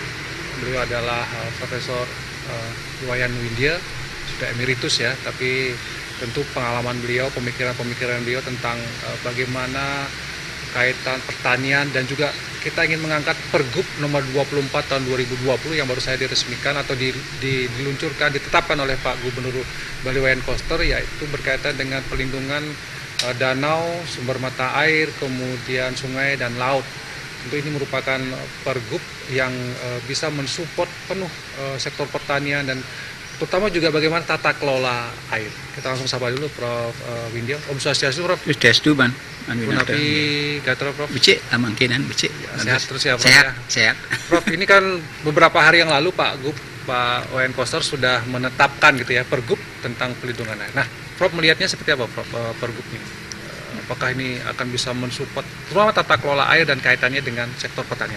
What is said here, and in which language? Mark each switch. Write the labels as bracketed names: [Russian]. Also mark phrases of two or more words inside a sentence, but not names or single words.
[Indonesian] Beliau adalah Profesor Iwayan Windia, sudah emeritus ya, tapi tentu pengalaman beliau, pemikiran-pemikiran beliau tentang bagaimana kaitan pertanian, dan juga kita ingin mengangkat Pergub nomor 24 tahun 2020 yang baru saya diresmikan atau diluncurkan, ditetapkan oleh Pak Gubernur Bali Wayan Koster, yaitu berkaitan dengan pelindungan danau, sumber mata air, kemudian sungai dan laut. Tentu ini merupakan Pergub yang bisa mensupport penuh sektor pertanian dan terutama juga bagaimana tata kelola air. Kita langsung sapa dulu Prof. [Balinese] Windia. Om Swastiastu, Prof. Swastiastu, Ban. Punapi Gatra, Prof. Becik, amangkinan becik. [Indonesian] Sehat terus ya, Prof. Sehat, Ya. sehat. Prof, ini kan beberapa hari yang lalu Pak Wayan Koster sudah menetapkan gitu ya Pergub tentang pelindungan air. Nah, Prof melihatnya seperti apa, Prof, Pergub ini? Apakah ini akan bisa mensupport terutama tata kelola air dan kaitannya dengan sektor pertanian?